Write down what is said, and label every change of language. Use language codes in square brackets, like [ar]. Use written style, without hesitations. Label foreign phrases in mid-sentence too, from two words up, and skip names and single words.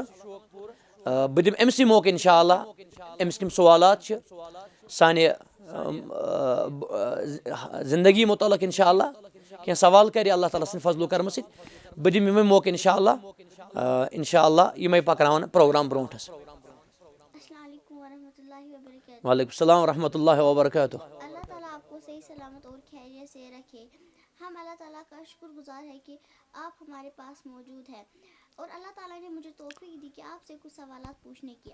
[ks] بہٕ دِمہٕ أمسٕے موقعہٕ [ar] انشاء اللہ. [ks] أمِس کٕم سوالات چھِ سانہِ زندگی متعلق انشاء اللہ، کینٛہہ سوال کرِ اللہ تعالیٰ سٕنٛدِ فضل و کرمہٕ سۭتۍ. بہٕ دِمہٕ یِمے موقعہٕ [ar] انشاء اللہ [ks] یِمے پکناون پروگرام برونٹھس. [ar] السلام علیکم ورحمۃ اللہ وبرکاتہ. وعلیکم السلام ورحمۃ اللہ وبرکاتہ. [ur] اللہ تعالیٰ آپ کو صحیح سلامت اور خیریت سے رکھے. ہم اللہ تعالیٰ کا شکر گزار ہے کہ آپ ہمارے پاس موجود ہیں، اور اللہ تعالیٰ نے مجھے توفیق دی کہ آپ سے کچھ سوالات پوچھنے کی.